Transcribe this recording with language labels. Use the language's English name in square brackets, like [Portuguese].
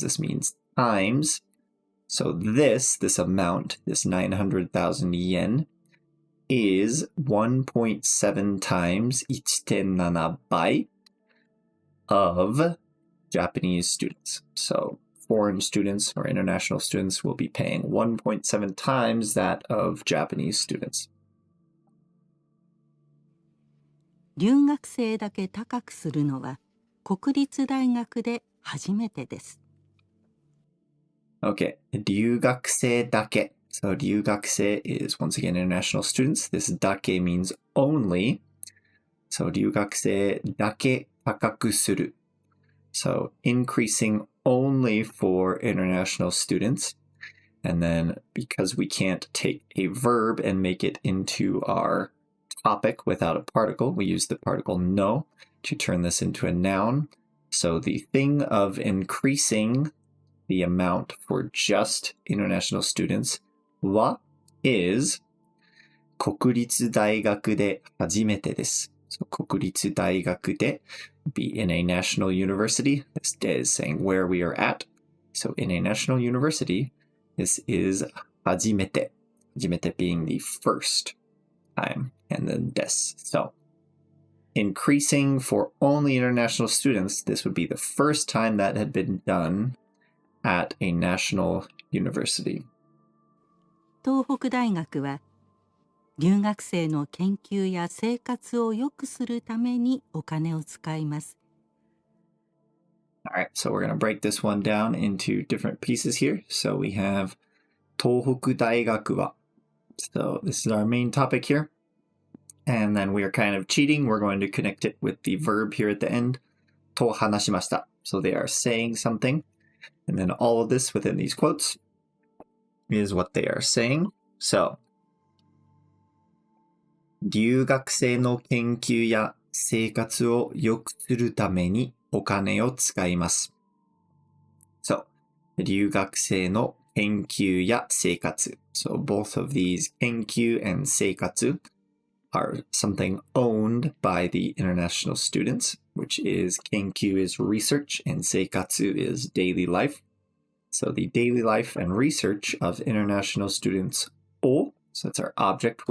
[English] This means times. So this amount, this 900,000 yen, is 1.7 times 1.7 bai of Japanese students. So foreign students or international students will be paying 1.7 times that of Japanese students. [Japanese] 留学生だけ高くするのは国立大学で初めてです。 [English] Okay, [Japanese] 留学生だけ. [English] So 留学生 is once again international students. This だけ means only. [Japanese] So 留学生だけ高くする. [English] So increasing only for international students. And then because we can't take a verb and make it into our topic without a particle, we use the particle no to turn this into a noun. So the thing of increasing the amount for just international students は is [Japanese] 国立大学で初めてです。 [English] So [Japanese] 国立大学で [English] be in a national university. This is saying where we are at. So in a national university, this is 初めて. 初めて being the first time, and then です. So increasing for only international students, this would be the first time that had been done at a national university. [Japanese] 東北大学は留学生の研究や生活を良くするためにお金を使います。 [English] All right, so we're going to break this one down into different pieces here. So we have [Japanese] 東北大学は. [English] So this is our main topic here. And then we are kind of cheating. We're going to connect it with the verb here at the end. [Japanese] と話しました. [English] So they are saying something. And then all of this within these quotes is what they are saying. [Japanese] So 留学生の研究や生活を良くするためにお金を使います。 So 留学生の研究や生活. [English] So both of these 研究 and 生活 are something owned by the international students, which is 研究 is research and 生活 is daily life. So the daily life and research of international students を so that's our object.